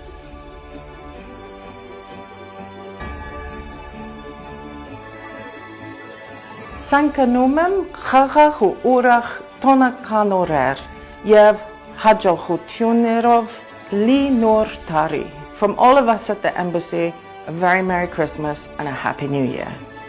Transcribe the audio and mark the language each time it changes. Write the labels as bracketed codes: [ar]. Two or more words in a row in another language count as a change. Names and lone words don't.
[hy] Ցանկանում եմ խաղաղ ու ուրախ տոնական օրեր եւ հաջողություններով լի նոր տարի։ [en] From all of us at the embassy, a very Merry Christmas and a Happy New Year.